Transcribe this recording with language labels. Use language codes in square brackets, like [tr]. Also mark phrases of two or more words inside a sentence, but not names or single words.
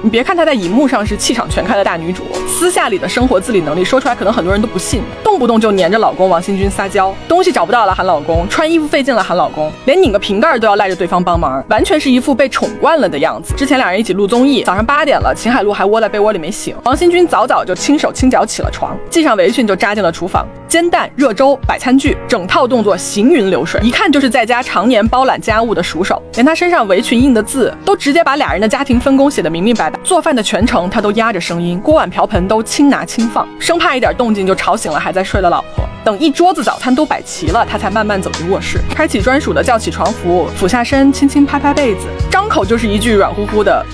[zh] 你別看她在熒幕上是氣場全開的大女主，私下裡的生活自理能力說出來可能很多人都不信，動不動就黏着老公王新軍撒嬌，東西找不到了喊老公，穿衣服費勁了喊老公，連擰個瓶蓋都要賴着對方幫忙，完全是一副被寵慣了的樣子。之前兩人一起錄綜藝，早上8點了，秦海璐還窩在被窩裡沒醒，王新軍早早就輕手輕腳起了床，繫上圍裙就扎進了廚房，煎蛋、熱粥、擺餐具，整套動作行雲流水，一看就是在家常年包攬家務的熟手。連他身上圍裙印的字都直接把俩人的家庭分工寫得明明白白。做飯的全程他都压着声音，锅碗瓢盆都轻拿轻放，生怕一點動靜就吵醒了還在睡的老婆。等一桌子早餐都擺齊了，他才慢慢走進卧室，開啟專屬的叫起床服，俯下身輕輕拍拍被子，張口就是一句軟乎乎的